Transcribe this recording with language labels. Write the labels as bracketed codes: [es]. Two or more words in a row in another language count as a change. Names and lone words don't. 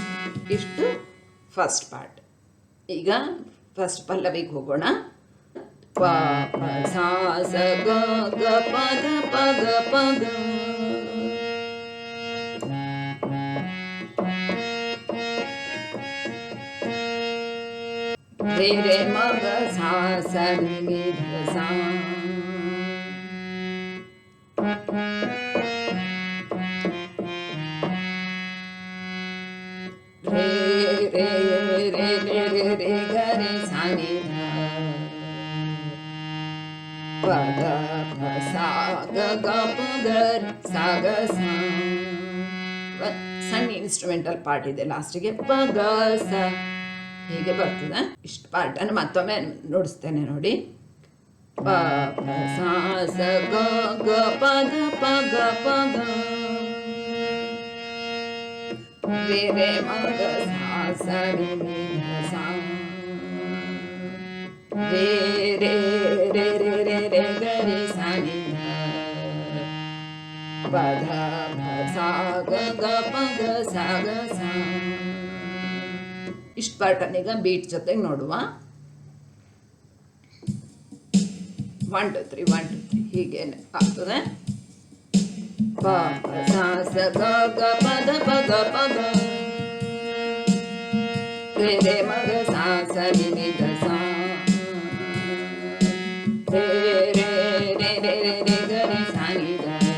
[kn] ಇಷ್ಟು [en] first part. [kn] ಈಗ ಫಸ್ಟ್ ಪಲ್ಲವಿಗೆ ಹೋಗೋಣ. ಪ ಪ ಸಾ ಸ ಗ ಗ ಪ ದ ಪ ಗ ಪ ಗ. ರೇ ರೇ ಮ ಗ ಸಾ ಸ ನಿ ನಿ ಧ ಸಾ. ರೇ ರೇ ರೇ ರೇ ರೇ ರೇ ಗ ರೇ ಸಾ ನಿ ಧ. ಪ ಗ ಪ ಸಾ ಗ ಗ ಪ ಗ ಸಾ ಗ ಸಾ. ಸಣ್ಣ [en] instrumental part [kn] ಇದೆ ಲಾಸ್ಟಿಗೆ ಪ ಗ ಸ ಹೀಗೆ ಬರ್ತದೆ. ಇಷ್ಟು ಪಾರ್ಟನ್ನು ಮತ್ತೊಮ್ಮೆ ನುಡಿಸ್ತೇನೆ ನೋಡಿ. ಪ ಪ ಸಾ ಸ ಗ ಗ ಪ ದ ಪ ಗ ಪ ಗ. ರೇ ರೇ ಮ ಗ ಸಾ ಸ ನಿ ನಿ ಧ ಸಾ. ರೇ ರೇ ರೇ ರೇ ರೇ ರೇ ಗ ರೇ ಸಾ ನಿ ಧ. ಪ ಧ ಪ ಸಾ ಗ ಗ ಪ ಗ ಸಾ ಗ ಸಾ. ಇಷ್ಟು ಪಾರ್ಟನ್ನೀಗ ಬೀಟ್ ಜೊತೆಗೆ ನೋಡುವ. 1 2 3 1 2 3 ಹೀಗೇನೆ ಆಗ್ತದೆ. ಪ ಪ ಸಾ ಸ ಗ ಗ ಪ ದ ಪ ಗ ಪ ಗ. ರೇ ರೇ ಮ ಗ ಸಾ ಸ ನಿ ನಿ ಧ ಸಾ. ರೇ ರೇ ರೇ ರೇ ರೇ ರೇ ಗ ರೇ ಸಾ ನಿ ಧ.